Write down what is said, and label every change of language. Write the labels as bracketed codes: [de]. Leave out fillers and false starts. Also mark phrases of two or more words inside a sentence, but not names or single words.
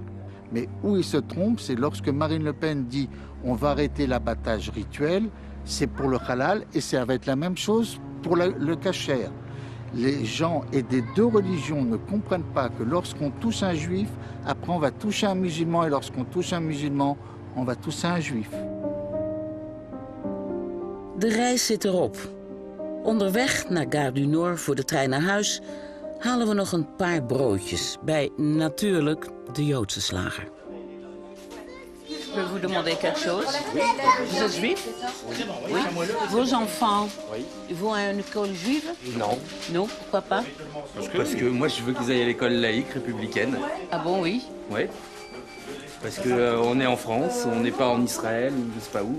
[fr] Mais où ils se trompent, c'est lorsque Marine Le Pen dit on va arrêter l'abattage rituel, c'est pour le halal et ça va être la même chose pour le kasher. Les gens et des deux religions ne comprennent pas que lorsqu'on touche un juif, après on va toucher un musulman et lorsqu'on touche un musulman, on va toucher un juif. [nl] De reis zit erop. Onderweg naar Gare du Nord voor de trein naar huis halen we nog een paar broodjes bij natuurlijk de Joodse slager. [fr] Je peux vous demander quelque chose? Vous êtes juif? Oui. Vos enfants, ils vont à une école juive? Non. Non, pourquoi pas? Parce que moi, je veux qu'ils aillent à l'école laïque, républicaine. Ah bon, oui? Oui. Parce qu'on est en France, on n'est pas en Israël, je sais pas où.